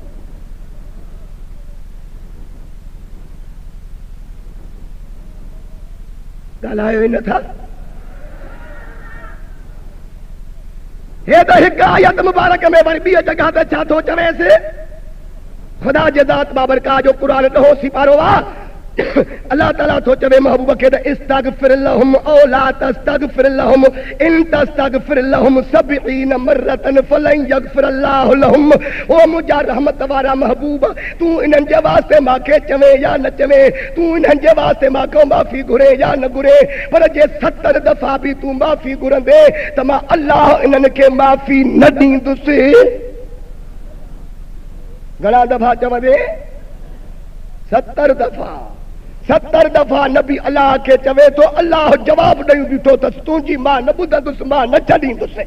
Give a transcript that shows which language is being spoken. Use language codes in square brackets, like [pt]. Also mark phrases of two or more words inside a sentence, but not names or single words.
[sd] ॻाल्हायो ई नथा हे तो हिकु आयत मुबारक में वरी ॿी जगह ते छा थो चवेसि खुदा जे ज़ात बाबरका जो क़ुरान ॾहो सिपारो आहे अल्लाह ताला तो चवे महबूब के [ar] استغفر لهم أو لا تستغفر لهم إن تستغفر لهم 70 مرة فلن يغفر الله لهم [sd] ओ मुझा रहमत वारा महबूब तू इन्हनि जे वास्ते मांखे चवे या न चवे तू इन्हनि जे वास्ते मांखो माफ़ी घुरे या न घुरे पर जे 70 दफ़ा भी तू माफ़ी घुरंदे त मां अल्लाह इन्हनि खे माफ़ी न ॾींदुसि घणा दफ़ा चवंदे 70 दफ़ा 70 दफ़ा नबी अल्लाह के चवे तो अल्लाह जवाब ॾेई बीठो अथसि तुंहिंजी मां न ॿुधंदुसि मां न छॾींदुसि।